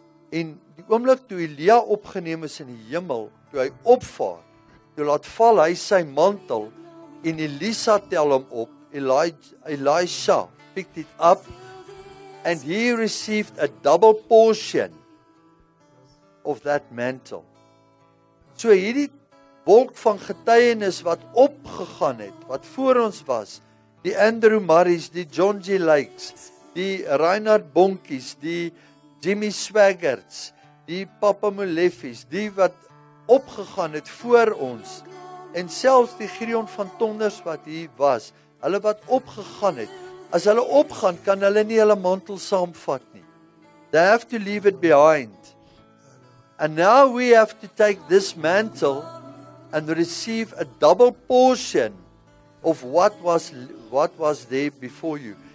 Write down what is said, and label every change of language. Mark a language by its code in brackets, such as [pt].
[af] En die oomblik toe Elia opgeneem is in die hemel, toe hy opvaar, toe laat val hy sy mantel en Elisa tel hom op. [en] Elisha picked it up and he received a double portion of that mantle. [af] So hierdie wolk van getuienis wat opgegaan het, wat voor ons was, die Andrew Murrays, die John G. Lakes, die Reinhard Bonkies, die Jimmy Swaggarts, die Papa Moleffis, die wat opgegaan het voor ons, en selfs die Gideon van Tonders wat hier was, hulle wat opgegaan het, as hulle opgaan, kan hulle nie hulle mantel saamvat nie. [en] They have to leave it behind. And now we have to take this mantle and receive a double portion of what was there before you.